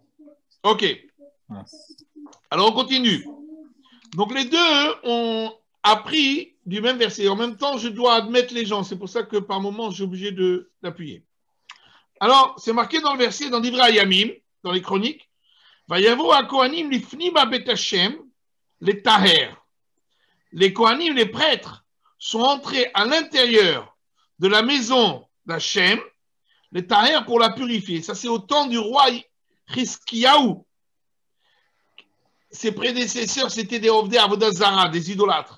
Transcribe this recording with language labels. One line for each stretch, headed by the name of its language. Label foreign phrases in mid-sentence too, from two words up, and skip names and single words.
French: Ok. Alors, on continue. Donc, les deux ont appris du même verset. En même temps, je dois admettre les gens. C'est pour ça que par moment, j'ai obligé d'appuyer. Alors, c'est marqué dans le verset, dans Divrei Hayamim, dans les chroniques,
Hebrew: ויבאו הכהנים לפנים בית השם,
French: les Taher. Les Kohanim, les prêtres, sont entrés à l'intérieur de la maison d'Hachem, les Taher pour la purifier. Ça, c'est au temps du roi Hiskiyahu. Ses prédécesseurs, c'était des
Hebrew: עובדי עבודה זרה,
French: des idolâtres.